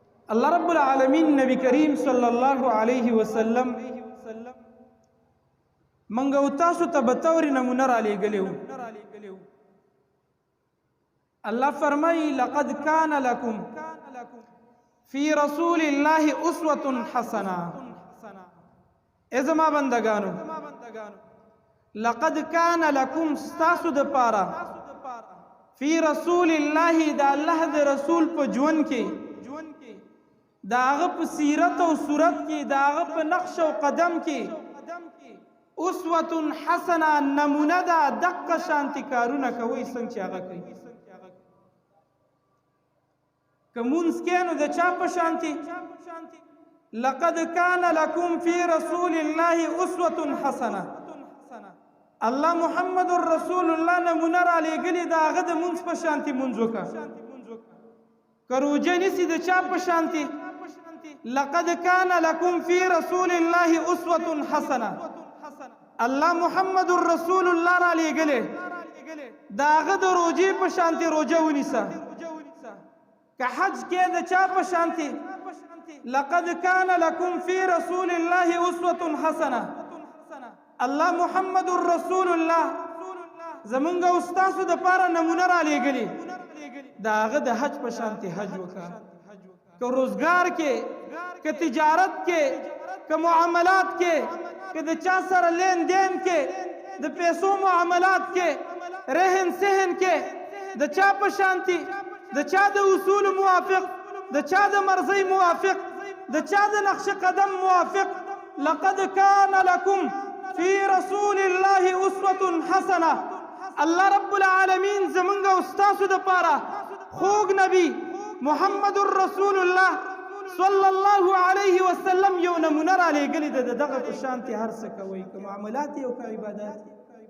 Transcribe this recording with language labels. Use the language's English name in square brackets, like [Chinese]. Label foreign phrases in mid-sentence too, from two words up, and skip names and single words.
[Arabic] الله رب العالمین [Pashto] نبی کریم [Arabic] صلی الله علیه وسلم [Pashto] منګو تاسو ته بطور نمونه را لېږلی وو. [Arabic] الله فرمایي لقد كان لكم في رسول الله اسوة حسنه. [Pashto] ای زما بندگانو [Arabic] لقد كان لكم [Pashto] ستاسو د پاره [Arabic] فی رسول الله [Pashto] د الله د رسول په ژوند کې د هغه په سیرت او صورت کې د هغه په نقش او قدم کې [Arabic] اسوة حسنه [Pashto] نمونه ده دقه شانتي کارونه کوي څنګه چې هغه کوي. که مونځ کې نو د چا په شانتي [Arabic] لقد كان لكم في رسول الله اسوة حسنه. [Pashto] الله محمد رسول الله نمونه را لېږلې د هغه د مونځ په شانتي مونځ وکړه. که روژه نیسي د چا په شانتي [Arabic] لقد كان لكم في رسول الله اسوة حسنه. [Pashto] الله محمد رسول الله را لېږلې د هغه د روژې په شانتي روژه ونیسه. که حج کې د چا په شانتي [Arabic] لقد كان لكم في رسول الله اسوة حسنه. [Pashto] الله محمد رسول الله زمونږ او ستاسو د پاره نمونه را لېږلې د هغه د حج په شانتي حج وکړه. که روزګار کې که تجارت کې که معاملات کې که د چا سره لین دین کې د پیسو معاملات کې رهن سهن کې د چا په شانتي د چا د اصول موافق د چا د مرضی موافق د چا د نقش قدم موافق. [Arabic] لقد كان لكم في رسول الله اسوة حسنه. الله رب العالمین [Pashto] زمونږ او ستاسو د پاره خوږ نبی محمد رسول الله [Arabic] صلی الله علیه وسلم [Pashto] یو نمونه را لېږلې ده د دغه په شانتي هر څه کوئ، که معاملات او که عبادات.